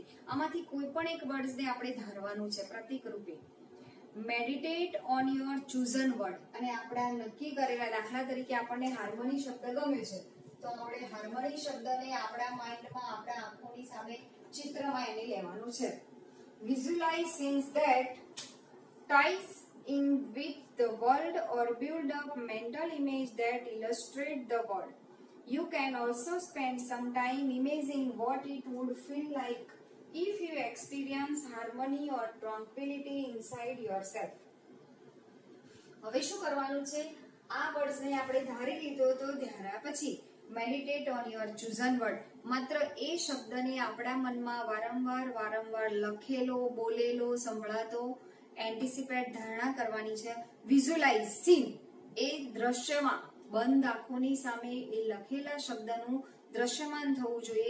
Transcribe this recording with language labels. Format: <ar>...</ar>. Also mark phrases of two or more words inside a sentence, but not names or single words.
<gu>આમાંથી કોઈ પણ એક વર્ડ્સને આપણે ધારવાનું છે પ્રતીક રૂપે.</gu> <en>meditate on your chosen word,</en> <gu>અને આપણા નક્કી કરેલા, દાખલા તરીકે આપણને હાર્મની શબ્દ ગમે છે, તો આપણે હાર્મની શબ્દને આપણા માઇન્ડમાં, આપણા આંખોની સામે ચિત્રમાં એને લેવાનું છે.</gu> <en>Visualize scenes that ties in with the world or build up mental image that illustrate the world. You can also spend some time imagining what it would feel like if you experience harmony or tranquility inside yourself.</en> <gu>હવે શું કરવાનું છે? આ વર્ડ્સને આપણે ધારી લીધો તો ધાર્યા પછી</gu> <en>meditate on your chosen word.</en> <gu>માત્ર એ શબ્દને આપણા મનમાં વારંવાર લખેલો, બોલેલો, સંભળાતો એન્ટિસિપેટ ધારણા કરવાની છે.</gu> <en>visualize scene</en> <gu>એ દ્રશ્યમાં બંધ આંખોની સામે એ લખેલા શબ્દનું દ્રશ્યમાન થવું જોઈએ.</gu>